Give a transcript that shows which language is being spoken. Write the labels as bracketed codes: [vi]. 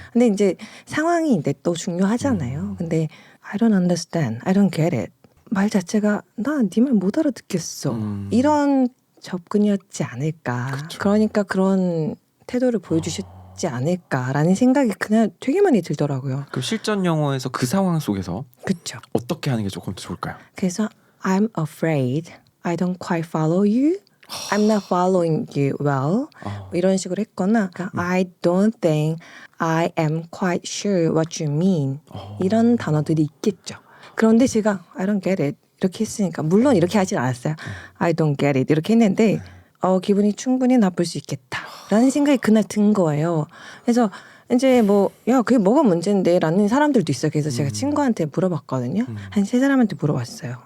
[ko] 근데 이제 상황이 이제 또 중요하잖아요. 근데 [en] I don't understand, I don't get it [ko] 말 자체가 나 네 말 못 알아듣겠어. 이런 접근이었지 않을까. 그쵸. 그러니까 그런 태도를 보여주셨지 않을까라는 생각이 그냥 되게 많이 들더라고요. 그럼 실전 영어에서 그 상황 속에서 그렇죠. 어떻게 하는 게 조금 더 좋을까요? [en] 그래서 I'm afraid I don't quite follow you. I'm not following you well. [ko] 이런 식으로 했거나 [en] I don't think I am quite sure what you mean. [ko] 이런 단어들이 있겠죠. 그런데 제가 [en] I don't get it [ko] 이렇게 했으니까 물론 이렇게 하진 않았어요. [en] I don't get it [ko] 이렇게 했는데 기분이 충분히 나쁠 수 있겠다라는 생각이 그날 든 거예요. 그래서 이제 뭐 야 그게 뭐가 문제인데 라는 사람들도 있어요. 그래서 제가 친구한테 물어봤거든요. 한 3사람한테 물어봤어요.